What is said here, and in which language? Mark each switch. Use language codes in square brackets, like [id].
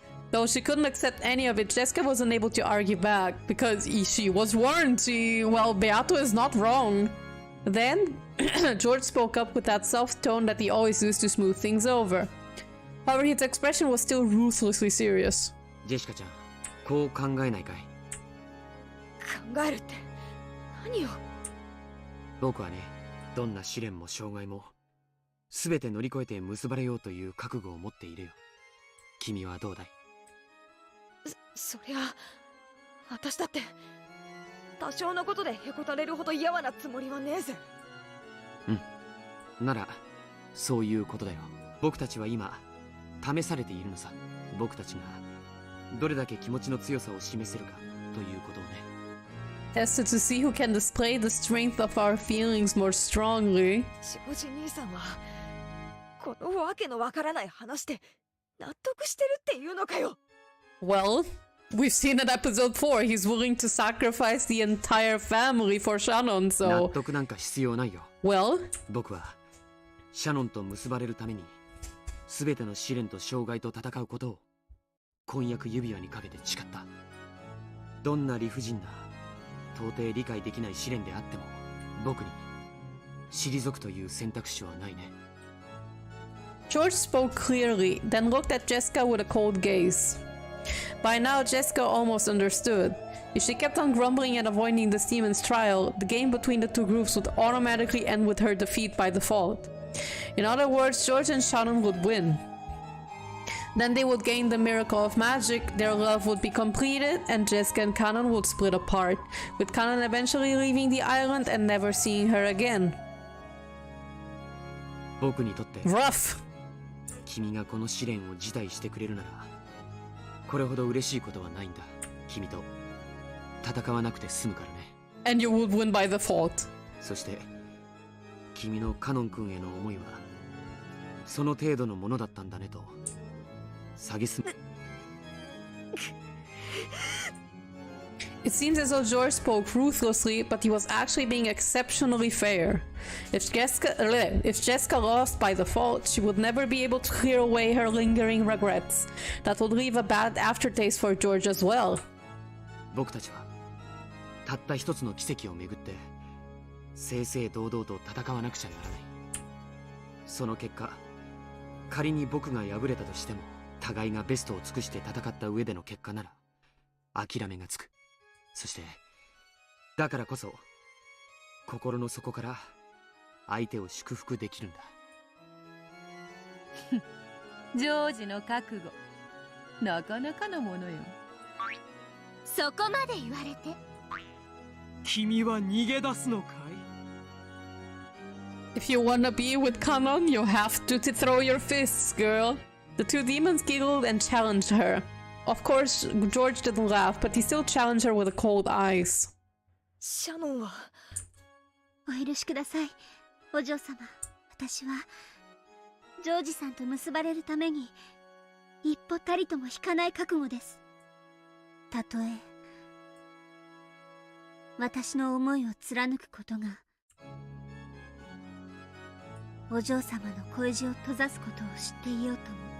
[en] Though she couldn't accept any of it, Jessica wasn't able to argue back because she was warned. Well, Beato is not wrong. Then George spoke up with that soft tone that he always used to smooth things over. However, his expression was still ruthlessly serious. [ja] ジェシカちゃん、こう考えないかい？考えるって何を？僕はね、どんな試練も障害も全て乗り越えて結ばれようという覚悟を持っているよ。君はどうだい？そりゃ私だって多少のことでへこたれるほど嫌わなつもりはねえぜ。ならそういうことだよ。僕たちは今試されているのさ。僕たちがどれだけ気持ちの強さを示せるかということをね。 [en] Tested to see who can display the strength of our feelings more strongly. [ja] ジョージ兄さんはこのわけのわからない話で納得してるっていうのかよ。 [en] Well, we've seen in episode 4 he's willing to sacrifice the entire family for Shannon, [ja] 納得なんか必要ないよ。 [en] well, [ja] 僕はシャノンと結ばれるために全ての試練と障害と戦うことを婚約指輪にかけて誓った。どんな理不尽な到底理解できない試練であっても僕に退くという選択肢はないね。 [en] George spoke clearly, then looked at Jessica with a cold gaze. By now, Jessica almost understood. If she kept on grumbling and avoiding the demon's trial, the game between the two groups would automatically end with her defeat by default. In other words, George and Shannon would win. Then they would gain the miracle of magic, their love would be completed, and Jessica and Kanon would split apart, with Kanon eventually leaving the island and never seeing her again. [ja] 僕にとって [en] Rough! [ja] 君がこの試練を辞退してくれるならこれほど嬉しいことはないんだ。君と戦わなくて済むからね。 [en] And you would win by default. [ja] そして君のカノン君への思いはその程度のものだったんだねと蔑む。 [en] It seems as though George spoke ruthlessly, but he was actually being exceptionally fair. If Jessica lost by default, she would never be able to clear away her lingering regrets. That would leave a bad aftertaste for George as well. [ja] 僕たちはたった一つの奇跡をめぐって正々堂々と戦わなくちゃならない。その結果、仮に僕が敗れたとしても互いがベストを尽くして戦った上での結果なら諦めがつく。そしてだからこそ心の底から相手を祝福できるんだ。ジョージの覚悟なかなかのものよ。そこまで言われて。君は逃げ出すのかい？ [en] If you wanna be with Kanon, you have to throw your fists, girl. The two demons giggled and challenged her. Of course, George didn't laugh, but he still challenged her with a cold eyes. [ja] シャノンはお許しください、お嬢様。私はジョージさんと結ばれるために一歩たりとも引かない覚悟です。たとえ私の思いを貫くことがお嬢様の恋路を閉ざすことを知っていようとも。